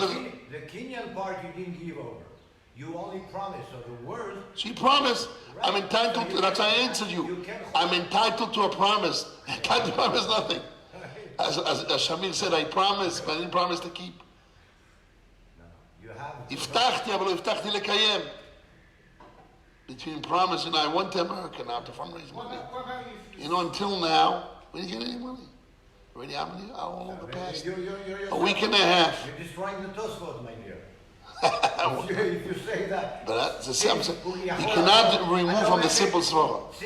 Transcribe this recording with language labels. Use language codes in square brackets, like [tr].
[en] The kinyan part you didn't give over. You only promised. So the word. So you promised. I'm entitled to. That's how I answered you. I'm entitled to a promise. Entitled to promise nothing. As Shamir said, I promised, but I didn't promise to keep. [he] הבטחתי, אבל לא הבטחתי לקיים. [en] Between promise and I went to America now to fundraise money. Until now, we didn't get any money. Already how long the past? A week and a half. You're destroying the Tosfot, my dear. If you say that. But that's the same. You cannot remove from the simple svara.